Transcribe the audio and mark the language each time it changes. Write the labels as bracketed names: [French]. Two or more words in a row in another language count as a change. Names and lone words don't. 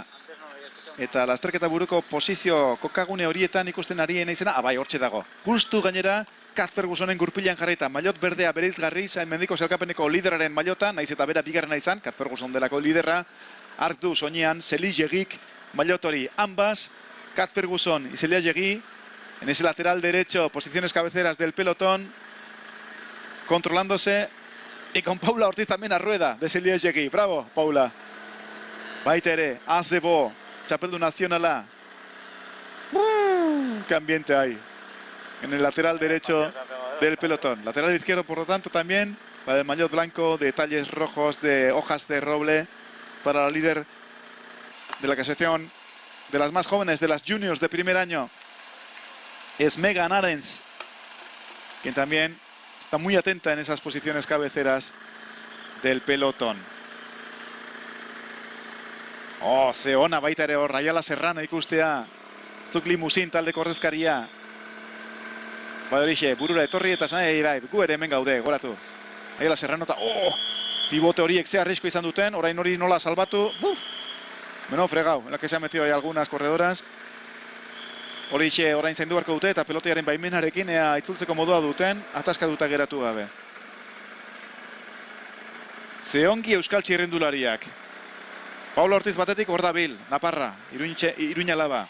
[Basque] Eta lasterketa buruko posizio kokagune horietan ikusten arien izena, bai, hortxe dago. Justu gainera, Kat Fergusonen gurpilean jarrita, maillot berdea bereizgarri, mendiko zelkapeneko lideraren maillota, naiz eta bera bigarrena izan, Kat Ferguson delako liderra, hark du soinean, Zeliegik, maillot hori, [Spanish] ambas, Kat Ferguson y Zeliegi, en ese lateral derecho, posiciones cabeceras del pelotón, controlándose, y con Paula Ortiz también a rueda de Zeliegi. Bravo, Paula. [Basque] Baita ere, Azebo. Txapeldu nazionala. [Spanish] ¡Qué ambiente hay! En el lateral derecho del pelotón. Lateral izquierdo, por lo tanto, también para el maillot blanco, detalles rojos de hojas de roble para la líder de la clasificación de las más jóvenes, de las juniors de primer año. Es Megan Arens, quien también está muy atenta en esas posiciones cabeceras del pelotón. [Basque] Oh, ze ona baita ere hor, Ayala Serrano ikustea. Zuk limusin taldeko ordezkaria. Bai horixe, burura etorri eta esan, bai, gu ere hemen gaude, goratu. Ayala Serrano eta, pivote horiek ze arrisko izan duten, orain hori nola salbatu. Beno, fregau, [Spanish] en la que se ha metido ahí algunas corredoras. [Basque] Horixe, orain zaindu beharko dute eta pelotearen baimenarekin itzultzeko modua duten, ataskatuta geratu gabe. Ze ongi euskal txirrindulariak. Paula Ortiz batetik hor dabil, Naparra, Iruñalaba.